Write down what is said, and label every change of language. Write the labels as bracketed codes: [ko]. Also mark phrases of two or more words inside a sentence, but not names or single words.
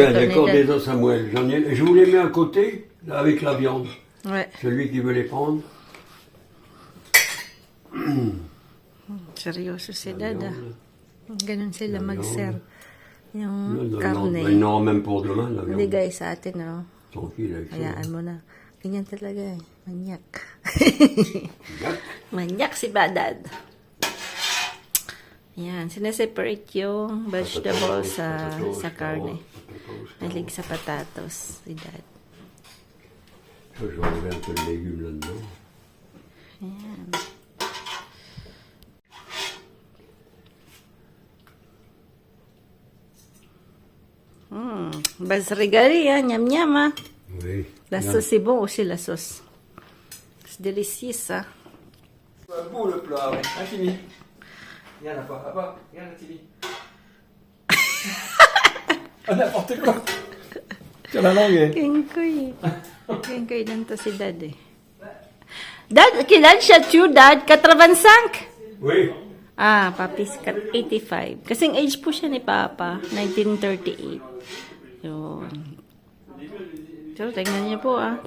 [fr] encore Dad. des os à moelle. Je vous les mets à côté, là, avec la viande. Ouais. Celui qui veut les prendre. [tl] Seryoso si Dad, ah. Ganun sila [fr] La [tl] mag-serve. [fr] Non, [tl] Yung [fr] non, [tl] karne. [fr] ils n'auront même pour demain, la [tl] Hindi [fr] viande. [tl] guys, sa atin, no? [fr] Tranquille avec ça. [tl] Hayaan mo na. Ganyan talaga eh. Manyak. Yak. Manyak si Badad. Yan. Sineseparate yung vegetables sa karne. Malig sa patatos si Dad. [fr] Ça, je vais enlever un peu de légumes là-dedans. [tl] Ayan. Basrigari, nyam-nyam, ah. [fr] Oui. La sauce, c'est bon aussi, la sauce. C'est délicieux, ça. Beau le plat, ouais. Infini. Regarde là, papa, regarde la télé. Ah, n'importe quoi. Tiens la langue. [tl] Kengkoy. Kengkoy lang to si Dad, eh. Dad, kailan siya true, Dad? 85? [fr] Oui. [en] Ah, Papi's 85. [tl] Kasing age po siya ni Papa, 1938. Yun. So, tingnan niyo po, ah.